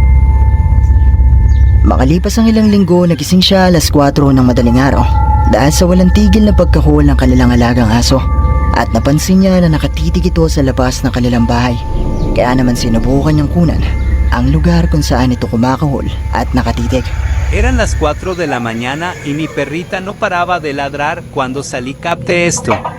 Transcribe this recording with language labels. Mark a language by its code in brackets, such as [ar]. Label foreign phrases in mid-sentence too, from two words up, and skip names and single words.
[tl] Makalipas ang ilang linggo, nagising siya alas 4 ng madaling araw dahil sa walang tigil na pagkahol ng kanilang alagang aso. At napansin niya na nakatitig ito sa labas ng kanilang bahay. Kaya naman sinubukan niyang kunan ang lugar kung saan ito kumakahol at nakatitig. [es] Eran las 4 de la mañana y mi perrita no paraba de ladrar cuando salí. Capté esto.